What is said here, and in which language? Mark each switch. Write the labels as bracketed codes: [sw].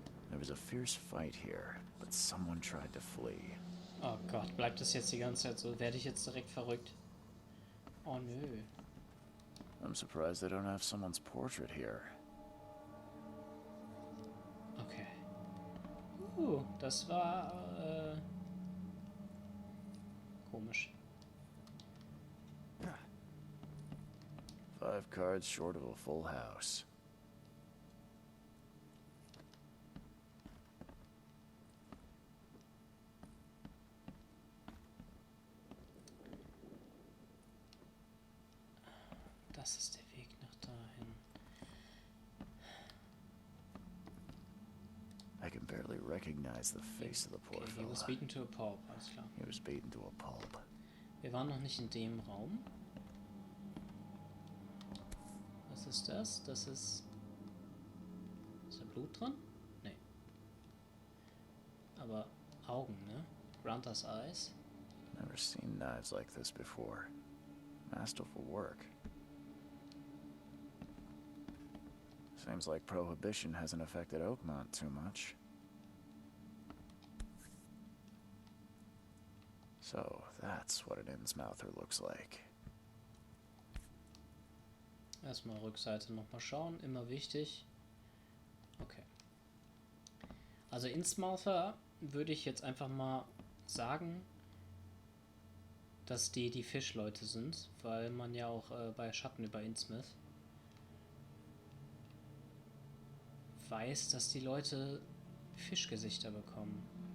[en] There was a fierce fight here, but someone tried to flee. [de] Oh Gott, bleibt das jetzt die ganze Zeit so? Werde ich jetzt direkt verrückt? Oh nö. [en] I'm surprised they don't have someone's portrait here. [de] Okay. Das war komisch. [en] 5 cards short of a full house. [de] Das ist der Weg nach dahin. [en] I can barely recognize the face of the poor Okay, he was fella. beaten to a pulp, [de] alles klar. [en] He was beaten to a pulp. [de] Wir waren noch nicht in dem Raum. Was ist das? Das ist... Ist da Blut dran? Nee. Aber Augen, ne? Grunter's Eyes. [en] Never seen knives like this before. Masterful work. Seems like Prohibition hasn't affected Oakmont too much. So, that's what an Innsmouther looks like. [de] Erstmal Rückseite nochmal schauen, immer wichtig. Okay. Also Innsmouther würde ich jetzt einfach mal sagen, dass die Fischleute sind, weil man ja auch bei Schatten über Innsmouth weiß, dass die Leute Fischgesichter bekommen.